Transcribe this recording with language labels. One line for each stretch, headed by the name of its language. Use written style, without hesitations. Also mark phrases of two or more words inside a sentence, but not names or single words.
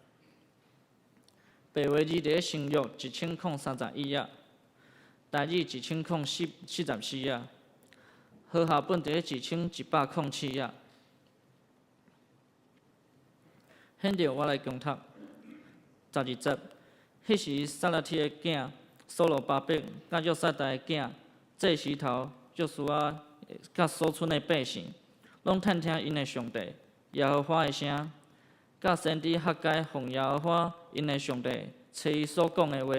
Min Nan Chinese: 白话字第新约1031页，台语1044页，和合本第1107页。现着我来攻读12节。迄时撒拉铁的囝所罗巴伯，甲约撒大的囝这时头约书亚甲所剩的百姓，拢探听因的上帝耶和华的声，甲先知哈该奉耶和华因的上帝找伊所讲的话。